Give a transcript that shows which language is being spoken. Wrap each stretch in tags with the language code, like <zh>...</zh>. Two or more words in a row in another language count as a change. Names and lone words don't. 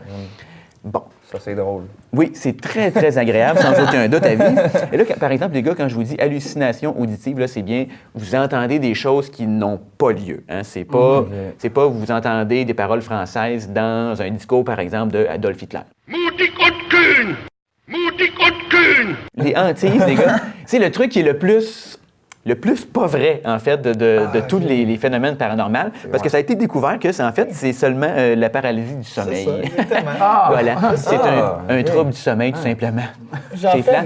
<fr>Bon. Ça, c'est drôle. Oui, c'est très, très agréable, sans aucun doute à vivre. Et là, par exemple, les gars, quand je vous dis hallucination auditive, là, c'est bien, vous entendez des choses qui n'ont pas lieu. Hein? C'est pas, vous entendez des paroles françaises dans un discours, par exemple, de Adolf Hitler.</fr> <de>Mutig und kühn! Mutig und kühn!</de> <fr>Les hantises, les gars, c'est le truc qui est le plus pas vrai, en fait, de tous les phénomènes paranormaux, parce que ça a été découvert que, c'est seulement la paralysie du sommeil. C'est ça, exactement. Voilà, c'est un trouble du sommeil, tout simplement. J'en C'est fais, plate,</fr>